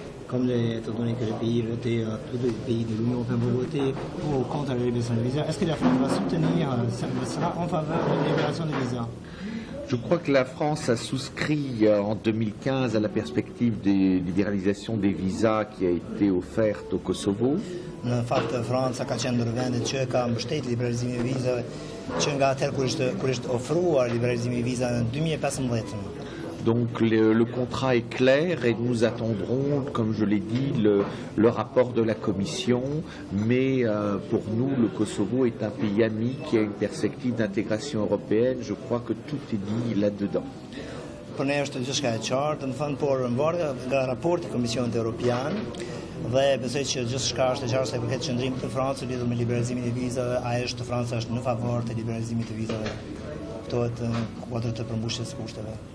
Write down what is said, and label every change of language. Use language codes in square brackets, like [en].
[fr] Comme étant donné que les pays votés, tous les pays de l'Union européenne vont voter contre la libération des visas, est-ce que la France va soutenir, sera en faveur de la libération des visas? Je crois que la France a souscrit en 2015 à la perspective de libéralisation des visas qui a été offerte au Kosovo. [sq] Në fakt Franca ka qenë ndër vendet që ka mbështetur liberalizimin e vizave që nga atëherë kur është ofruar liberalizimi i vizave në 2015. [fr] Donc le contrat est clair et nous attendrons, comme je l'ai dit, le rapport de la Commission. Mais pour nous, le Kosovo est un pays ami qui a une perspective d'intégration européenne. Je crois que tout est dit là-dedans. [sq] Për ne është gjithçka e qartë, në fund por mbarë nga raporti i Komisionit Evropian dhe besoj që gjithçka është e qartë sa i përket qëndrimit të Francës lidhur me liberalizimin e vizave. Franca është në favor të liberalizimit të vizave. Kuptohet në kuadër të përmbushjes së kushteve.